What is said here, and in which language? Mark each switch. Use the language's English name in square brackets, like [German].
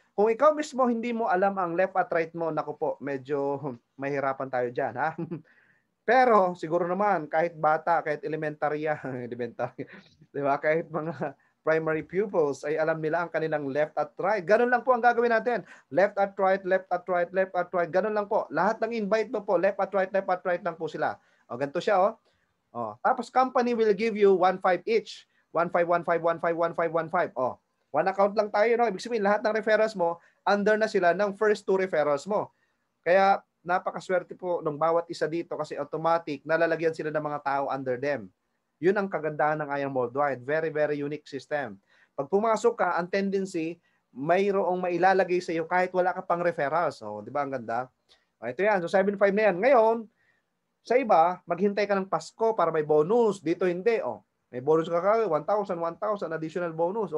[Filipino] Kung ikaw mismo hindi mo alam ang left at right mo, naku po, medyo mahirapan tayo dyan, ha? Pero siguro naman, kahit bata, kahit elementary, di ba? Kahit mga primary pupils ay alam nila ang kanilang left at right. Ganun lang po ang gagawin natin. Left at right, left at right, left at right. Ganun lang po. Lahat ng invite mo po, left at right lang po sila. Ganito siya, Tapos [English] company will give you 1,500 each. [Filipino] 1515151515. Oh, [English] one account [Filipino] lang tayo, no? Ibig sabihin lahat ng referrals mo under na sila ng first 2 referrals mo. Kaya napakaswerte po ng bawat isa dito kasi automatic nalalagyan sila ng mga tao [English] under them. [Filipino] Yun ang kagandahan ng I Am Worldwide. [English] Very, very unique system. [Filipino] Pag pumasok ka, ang tendency, mayroong mailalagay sa iyo kahit wala ka pang referrals. So, di ba ang ganda? Ito yan. So, 7.5 na yan. Ngayon, sa iba, maghintay ka ng Pasko para may bonus. Dito hindi. Oh, may bonus ka 1,000 additional bonus.